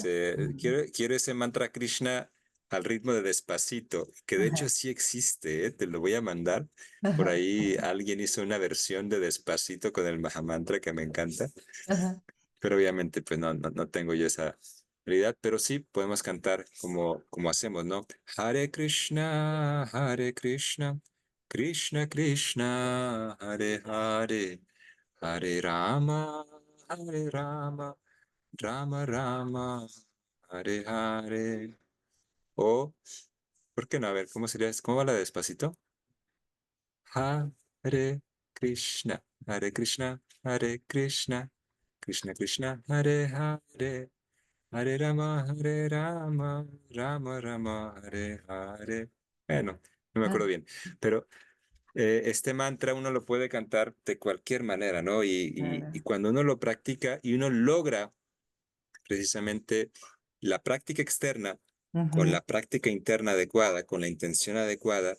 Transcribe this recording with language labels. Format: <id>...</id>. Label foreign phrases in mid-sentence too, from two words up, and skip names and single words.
<es>Quiero ese mantra Krishna al ritmo de Despacito, que de hecho Ajá. sí existe, ¿eh? Te lo voy a mandar. Por Ajá. ahí alguien hizo una versión de Despacito con el Mahamantra que me encanta. Ajá. pero obviamente pues no tengo yo esa habilidad, pero sí podemos cantar como hacemos, ¿no?</es> <sa>Hare Krishna, Krishna Krishna, Hare Hare, Hare Rama, Hare Rama, Rama Rama, Hare Hare.</sa> <es>O, ¿por qué no? A ver, ¿cómo sería? ¿Cómo va la de despacito?</es> <sa>Hare Krishna, Hare Krishna, Hare Krishna, Krishna Krishna, Hare Hare, Hare Rama, Hare Rama, Rama Rama, Hare Hare.</sa> <es>Bueno, no me Ah, acuerdo bien, pero este mantra uno lo puede cantar de cualquier manera, ¿no? Y claro. cuando uno lo practica y uno logra precisamente la práctica externa con Ujú, la práctica interna adecuada, con la intención adecuada,</es>